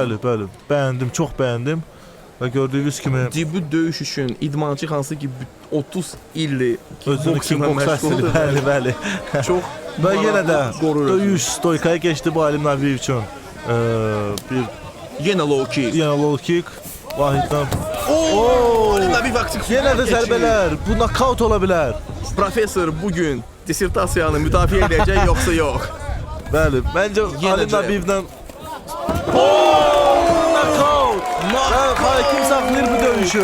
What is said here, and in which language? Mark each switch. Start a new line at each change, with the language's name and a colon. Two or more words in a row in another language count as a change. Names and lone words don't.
Azerbaijani: Bəli, bəli. Bəyəndim, çox bəyəndim. Və gördüyünüz kimi debüt döyüş üçün idmançı hansı ki 30 ildir kickboksla məşğuldur. Bəli, bəli. Çox və yenə də döyüş stoykaya keçdi bu Alim Nəbiyev üçün. Yenə
English: low kick.
Azerbaijani: Yenə
English: low kick.
Azerbaijani: Vahiddən. Alim Nəbiyev aktiv. Yenə də zərbələr. Bu knockout ola bilər. Professor bugün dissertasiyanı müdafiə edəcək yoxsa yox? Bəli, məncə Alim Nəbiyevdən hakim saxlayır bu döyüşü.